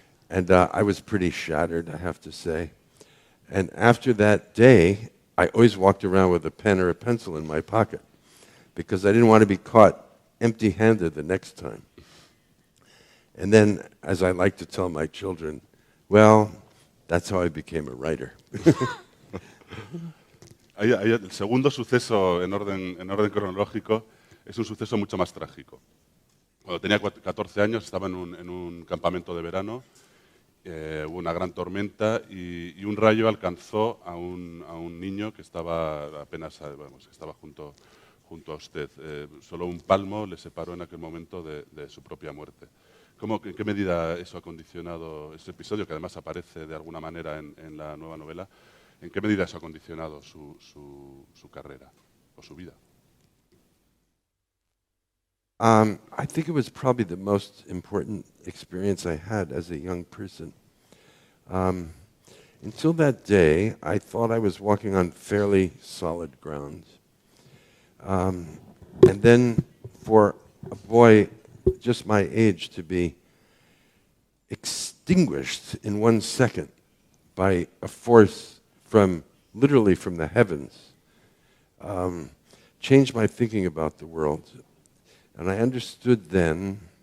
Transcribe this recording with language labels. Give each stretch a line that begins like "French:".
English: And I was pretty shattered, I have to say. And after that day, I always walked around with a pen or a pencil in my pocket because I didn't want to be caught empty-handed the next time. And then, as I like to tell my children, well, that's how I became a writer.
Spanish: El segundo suceso en orden cronológico es un suceso mucho más trágico. Cuando tenía 14 años estaba en un campamento de verano, hubo una gran tormenta y un rayo alcanzó a un niño que estaba apenas, estaba junto a usted. Solo un palmo le separó en aquel momento de su propia muerte. ¿En qué medida eso ha condicionado ese episodio, que además aparece de alguna manera en la nueva novela? ¿En qué medida eso ha condicionado su carrera o su vida?
English: I think it was probably the most important experience I had as a young person. Until that day, I thought I was walking on fairly solid ground. And then for a boy just my age to be extinguished in 1 second by a force literally from the heavens, changed my thinking about the world. And I understood then